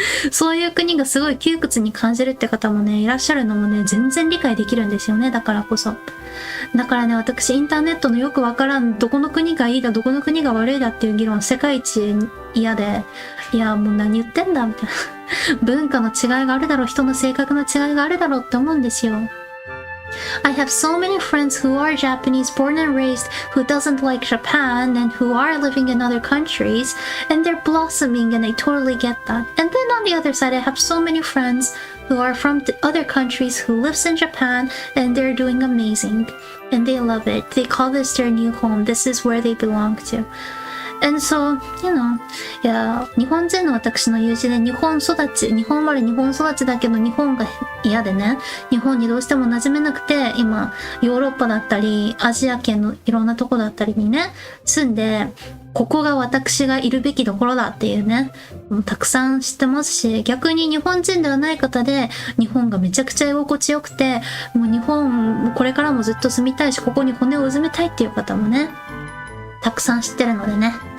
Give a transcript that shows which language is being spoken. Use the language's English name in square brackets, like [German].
[Japanese] そういう国がすごい窮屈に感じるって方もね、いらっしゃるのもね、全然理解できるんですよね、だからこそ。だからね、私、インターネットのよくわからん、どこの国がいいだ、どこの国が悪いだっていう議論、世界一嫌で、いや、もう何言ってんだ、みたいな。文化の違いがあるだろう、人の性格の違いがあるだろうって思うんですよ。 [English] I have so many friends who are Japanese born and raised who doesn't like Japan and who are living in other countries and they're blossoming and I totally get that. And then on the other side I have so many friends who are from the other countries who lives in Japan and they're doing amazing and they love it. They call this their new home. This is where they belong to. And so, you know, [Japanese] いや、日本人の私の友人で日本生まれ日本育ちだけど日本が嫌でね、日本にどうしても馴染めなくて、今、ヨーロッパだったり、アジア圏のいろんなとこだったりにね、住んで、ここが私がいるべきところだっていうね、もうたくさん知ってますし、逆に日本人ではない方で、日本がめちゃくちゃ居心地よくて、もう日本、これからもずっと住みたいし、ここに骨をうずめたいっていう方もね、たくさん知ってるのでね。